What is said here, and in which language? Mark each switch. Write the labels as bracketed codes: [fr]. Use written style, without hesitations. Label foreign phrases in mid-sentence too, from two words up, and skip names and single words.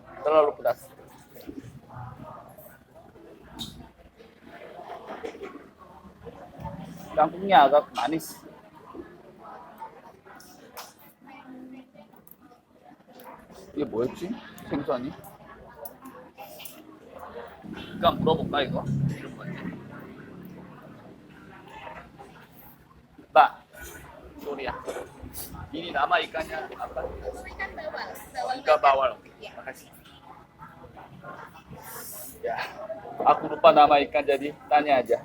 [id] Terlalu pedas. Kangkungnya agak manis. [ko] 이게 뭐였지? 생선이? 그냥 물어볼까 이거? 이름 뭐지? [id] Mbak, sorry ya. Ini nama ikannya apa? Ikan bawal. Ikan bawal. Makasih. Ya, aku lupa nama ikan jadi tanya aja.